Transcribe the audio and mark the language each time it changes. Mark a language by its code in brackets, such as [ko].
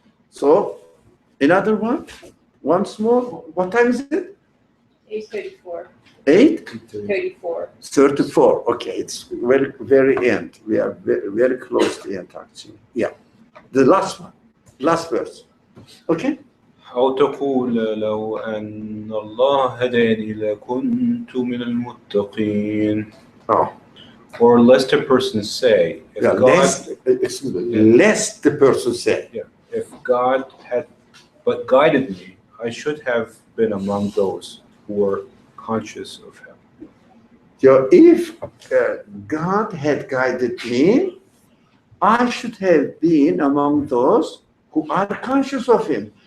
[en] So, another one? Once more? What time is it? 8:34. 8:34. 34. 34. Okay, it's very end. We are very close to the end, actually. Yeah. The last one. Last verse. Okay? [ar] أو تقول لو أن الله هداني لكنت من المتقين. [en] Oh. Or lest a person say, if Yeah, lest the person say. Yeah, if God had but guided me, I should have been among those who were conscious of Him. So if God had guided me, I should have been among those who are conscious of Him.